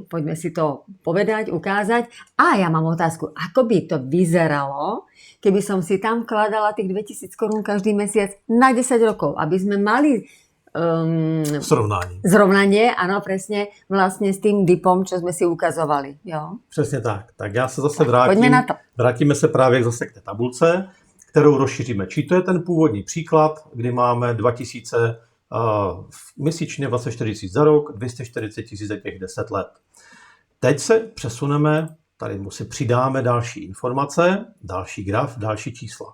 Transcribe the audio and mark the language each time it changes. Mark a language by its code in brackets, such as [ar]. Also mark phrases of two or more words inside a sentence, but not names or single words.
[sk] Poďme si to povedať, ukázať. A ja mám otázku, ako by to vyzeralo, keby som si tam vkladala tých 2000 korún každý mesiac na 10 rokov, aby sme mali zrovnanie, áno, presne, vlastne s tým DIPom, čo sme si ukazovali. [cs] Jo? Přesně tak. Tak já se zase vrátíme se právě zase k té tabulce, kterou rozšíříme. Či to je ten původní příklad, kdy máme 2000 měsíčně, 24 000 za rok, 240 000 za těch 10 let. Teď se přesuneme, tady si přidáme další informace, další graf, další čísla.